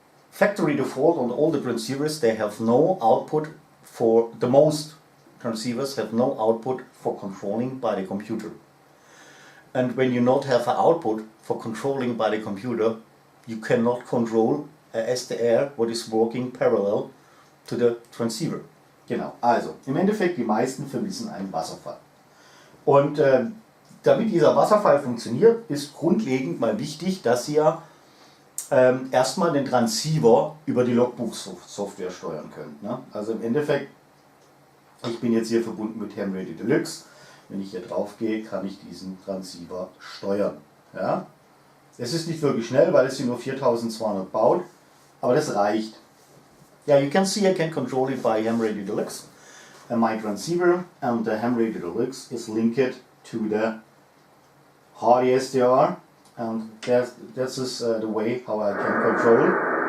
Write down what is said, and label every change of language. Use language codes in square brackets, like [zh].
[en] Factory default on all the transceivers, they have no output for the most transceivers have no output for controlling by the computer. And when you not have an output for controlling by the computer, you cannot control a SDR what is working parallel to the transceiver. [de] Genau, also im Endeffekt die meisten vermissen einen Wasserfall. Und damit dieser Wasserfall funktioniert, ist grundlegend mal wichtig, dass ihr erstmal den Transceiver über die Logbook-Software steuern könnt. Ne? Also im Endeffekt, ich bin jetzt hier verbunden mit Hamready Deluxe. Wenn ich hier drauf gehe, kann ich diesen Transceiver steuern. Ja? Es ist nicht wirklich schnell, weil es hier nur 4200 baut, aber das reicht. [en] Yeah, you can see I can control it by Hamready Deluxe. And my transceiver and the Hamready Deluxe is linked to the Hardy SDR, and that is the way how I can control.